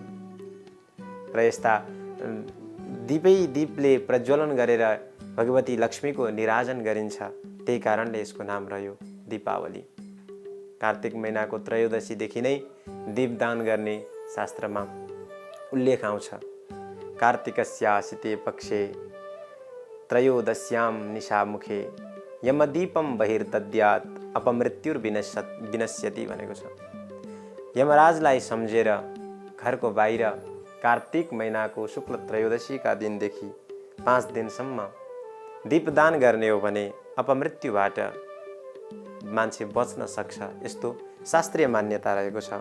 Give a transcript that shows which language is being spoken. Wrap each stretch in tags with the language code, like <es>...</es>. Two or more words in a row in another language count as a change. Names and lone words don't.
<ne>र यस्ता दीपै दीपले प्रज्वलन गरेर भगवती लक्ष्मीको निराजन गरिन्छ, त्यही कारणले यसको नाम रह्यो दीपावली। कार्तिक महिनाको त्रयोदशीदेखि नै दीपदान गर्ने शास्त्रमा उल्लेख आउँछ।</ne> <sa>कार्तिकस्यासिते पक्षे त्रयोदश्याम निशामुखे यमदीपम बहिर्दद्यात् अपमृत्युर्विनश्यति</sa> <ne>भनेको छ। यमराजलाई सम्झेर घरको बाहिर कार्तिक महिनाको शुक्ल त्रयोदशीका दिनदेखि 5 दिनसम्म दीपदान गर्ने हो भने अपमृत्युबाट मान्छे बच्न सक्छ, यस्तो शास्त्रीय मान्यता रहेको छ।</ne>